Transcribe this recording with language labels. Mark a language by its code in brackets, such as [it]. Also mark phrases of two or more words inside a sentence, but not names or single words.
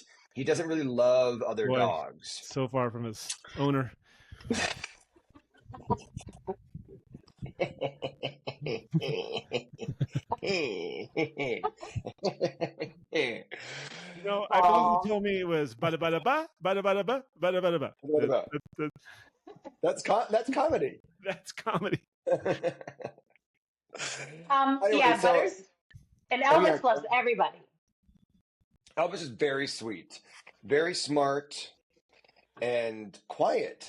[en] He doesn't really love other Boy. dogs. so far from his owner. No, I believe you told me it was bada bada ba bada bada ba bada bada ba. Bada ba. That's comedy. That's comedy. Anyway, Yeah, so- Butters and Oh, Elvis yeah. loves everybody. Elvis is very sweet, very smart, and quiet.